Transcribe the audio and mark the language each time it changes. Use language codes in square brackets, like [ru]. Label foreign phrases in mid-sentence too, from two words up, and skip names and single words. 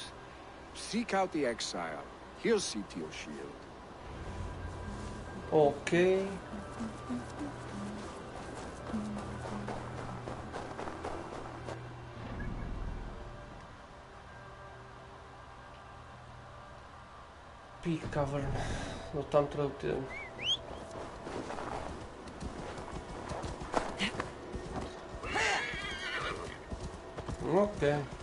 [en] Seek out the exile. He'll see to your shield. Okay. Peak Cavern. [bg] Но там трябва да отидем. [en] Okay.